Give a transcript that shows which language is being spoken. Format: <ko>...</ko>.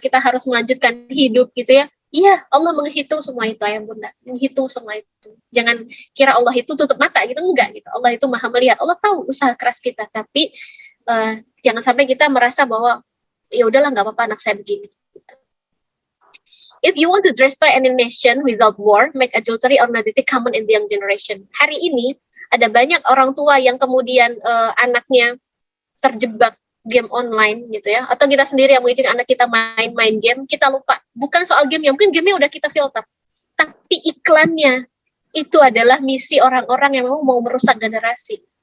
<id>Kita harus melanjutkan hidup gitu ya. Iya, Allah menghitung semua itu ayah bunda, menghitung semua itu. Jangan kira Allah itu tutup mata gitu, enggak gitu. Allah itu maha melihat, Allah tahu usaha keras kita, tapi jangan sampai kita merasa bahwa ya udahlah nggak apa-apa anak saya begini. Gitu.</id> <en>If you want to destroy any nation without war, make adultery or nudity common in the young generation.</en> <id>Hari ini ada banyak orang tua yang kemudian anaknya terjebak game online gitu ya, atau kita sendiri yang mengizinkan anak kita main game, kita lupa bukan soal game, mungkin gamenya udah kita filter, tapi iklannya itu adalah misi orang-orang yang memang mau merusak generasi.</id>